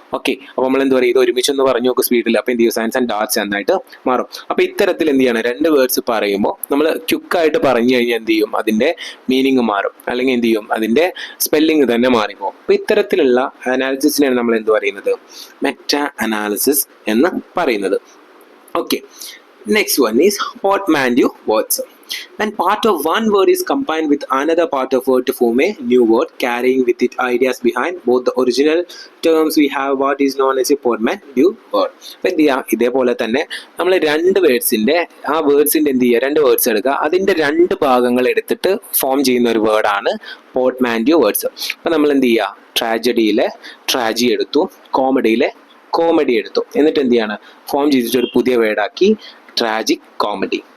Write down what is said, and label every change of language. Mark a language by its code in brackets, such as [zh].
[ml] Okay, അപ്പോൾ നമ്മൾ എന്ത് പറയും, ഇത് ഒരുമിച്ചൊന്ന് പറഞ്ഞു നോക്കും സ്പീഡിൽ, അപ്പോൾ എന്ത് ചെയ്യും, സയൻസ് ആൻഡ് ഡാറ്റ്സ് എന്നായിട്ട് മാറും. അപ്പോൾ ഇത്തരത്തിൽ എന്ത് ചെയ്യണം, രണ്ട് വേർഡ്സ് പറയുമ്പോൾ നമ്മൾ ക്വിക്കായിട്ട് പറഞ്ഞു കഴിഞ്ഞാൽ എന്ത് ചെയ്യും, അതിൻ്റെ മീനിങ് മാറും, അല്ലെങ്കിൽ എന്ത് ചെയ്യും, അതിൻ്റെ സ്പെല്ലിങ് തന്നെ മാറിപ്പോകും. അപ്പോൾ ഇത്തരത്തിലുള്ള അനാലിസിസിനെയാണ് നമ്മൾ എന്ത് പറയുന്നത്, മെറ്റാ അനാലിസിസ് എന്ന് പറയുന്നത്. [en] Okay, next one is portmanteau words. When part of one word is combined with another part of word to form a new word carrying with it ideas behind both the original terms, we have what is known as a portmanteau word. [ml] അപ്പോൾ എന്ത് ചെയ്യാം, ഇതേപോലെ തന്നെ നമ്മൾ രണ്ട് വേർഡ്സിൻ്റെ ആ വേർഡ്സിൻ്റെ എന്ത് ചെയ്യുക, രണ്ട് വേർഡ്സ് എടുക്കുക, അതിൻ്റെ രണ്ട് ഭാഗങ്ങൾ എടുത്തിട്ട് ഫോം ചെയ്യുന്ന ഒരു വേർഡാണ് പോർട്ട്മാന്റിയോ വേർഡ്സ്. അപ്പോൾ നമ്മൾ എന്ത് ചെയ്യുക, ട്രാജഡിയിലെ ട്രാജി എടുത്തു, കോമഡിയിലെ കോമഡി എടുത്തു, എന്നിട്ട് എന്ത് ചെയ്യാണ്, ഫോം ചെയ്തിട്ട് ഒരു പുതിയ വേർഡാക്കി ട്രാജിക് കോമഡി.